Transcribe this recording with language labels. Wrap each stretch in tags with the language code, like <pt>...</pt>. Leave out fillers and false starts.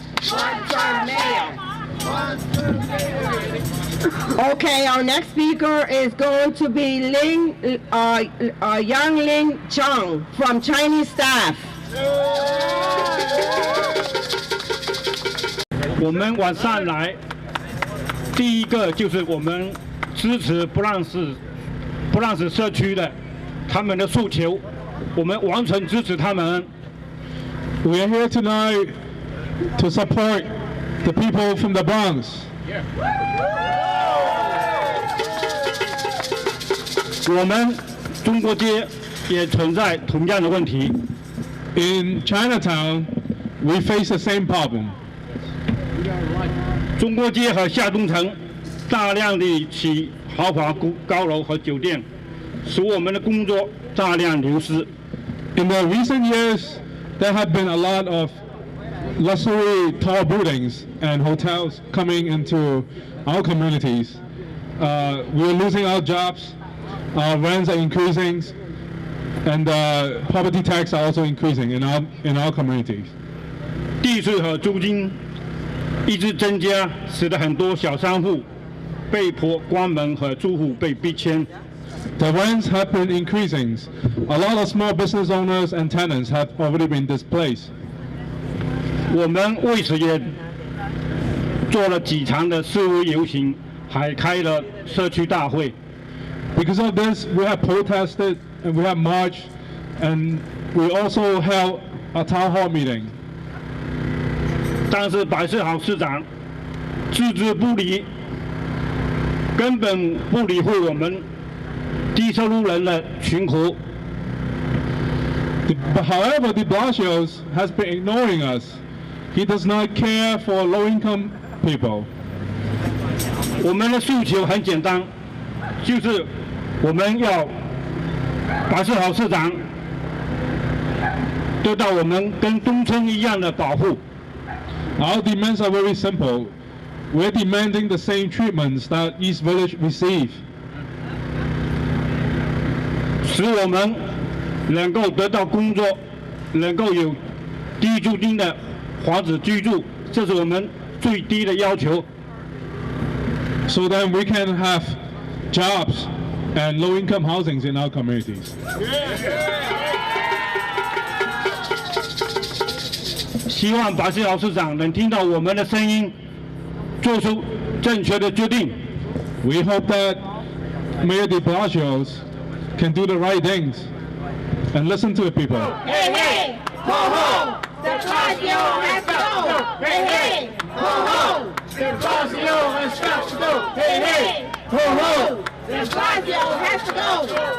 <en>One-term mayor. Okay, our next speaker is going to be Yang Ling Chang from Chinese staff.</en> <zh>我们晚上来，第一个就是我们支持不让死社区的他们的诉求，我们完全支持他们。</zh> <en>We are here tonight to support the people from the Bronx.</en> <zh>我们中国街也存在同样的问题。</zh> <en>In Chinatown, we face the same problem.</en> <zh>中国街和下东城大量地起豪华高楼和酒店，使我们的工作大量流失。</zh> <en>In the recent years, there have been a lot of luxury tall buildings and hotels coming into our communities. We're losing our jobs, our rents are increasing, and property tax are also increasing in our communities.</en> <zh>地税和租金一直增加，使得很多小商户被迫关门和租户被逼迁。</zh> <en>The rents have been increasing. A lot of small business owners and tenants have already been displaced.</en> <zh>我们为此也做了几场的示威游行，还开了社区大会。</zh> <en>Because of this, we have protested and we have marched, and we also held a town hall meeting.</en> <zh>但是白世豪市长置之不理，根本不理会我们低收入人的群苦。</zh> <en>However, the Blasio has been ignoring us. He does not care for low-income people.</en> <zh>我们的诉求很简单，就是我们要白世豪市长得到我们跟东村一样的保护。</zh> <en>Our demands are very simple. We're demanding the same treatments that East Village receive.</en> <zh>使我们能够得到工作，能够有低租金的房子居住，这是我们最低的要求。</zh> <en>So that we can have jobs and low-income housings in our communities.</en> <zh>希望白世豪市长能听到我们的声音，做出正确的决定。</zh> <en>We hope that Mayor de Blasio can do the right things and listen to the people. Hey, hey, ho, ho, de Blasio has to go. Hey, hey, ho, ho, de Blasio has got to go. Hey, hey, ho, ho, de Blasio has to go.</en>